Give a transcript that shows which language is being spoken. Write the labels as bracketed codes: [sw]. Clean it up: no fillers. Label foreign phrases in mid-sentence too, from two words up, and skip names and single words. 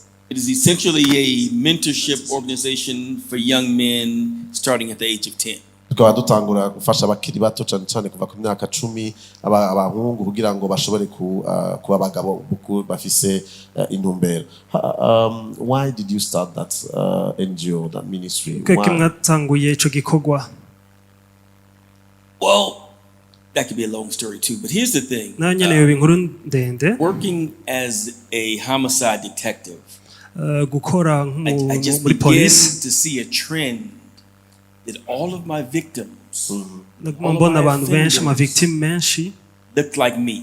[en] It is essentially a mentorship organization for young men starting at the age of 10. [rn] Tukaba dutangura gufasha abakiri bato cyane kuva ku myaka 10 abahungu kugira ngo bashobore kuba abagabo bafise intumbero. [en] Why did you start that NGO, that ministry? [rn] Kweki mwatanguye ico gikorwa? [en] Well, that could be a long story too, but here's the thing. Working as a homicide detective, I just began to see a trend that all of my victims looked like me.